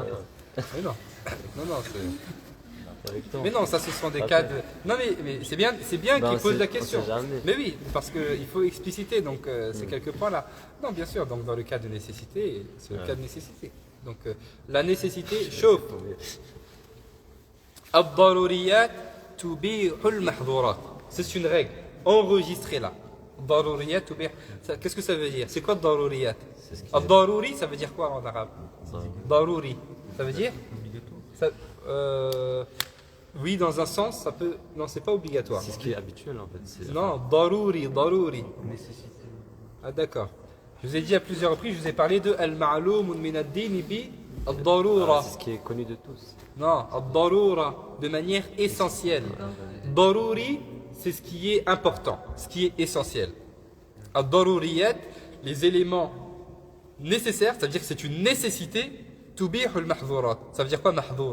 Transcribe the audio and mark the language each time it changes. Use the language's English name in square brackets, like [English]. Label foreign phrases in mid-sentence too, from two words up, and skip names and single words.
[French] racontes? Mais non. Non, c'est... avec le temps. Mais non, ça ce sont des cas de... Non mais c'est bien Ben, qu'il pose on la sait question. jamais. Mais oui, parce qu'il faut expliciter donc ces quelques points-là. Non, bien sûr, donc dans le cas de nécessité, c'est le cas de nécessité. Donc la nécessité chauffe. [Arabic] الضروريات تبيح المحظورات. [French] C'est une règle. Enregistrez-la. [Arabic] الضروريات تبيح. [French] Qu'est-ce que ça veut dire? C'est quoi ad-daruriyat? C'est ce qui est- Ad-daruri, ça veut dire quoi en arabe? Ça- Daruri, ça veut dire ça, oui, dans un sens, ça peut. Non, c'est pas obligatoire. C'est ce qui est habituel en fait. Non, daruri. Ah, d'accord. Je vous ai dit à plusieurs reprises, je vous ai parlé de [Arabic] المعلوم من الدين بالضرورة. [French] C'est ce qui est connu de tous. Non, ad-darura, de manière essentielle. Daruri, c'est ce qui est important, ce qui est essentiel. Ad-daruriyat, les éléments nécessaires, c'est-à-dire que c'est une nécessité, [Arabic] تبيح المحظورات. [French] Ça veut dire quoi mahdhur?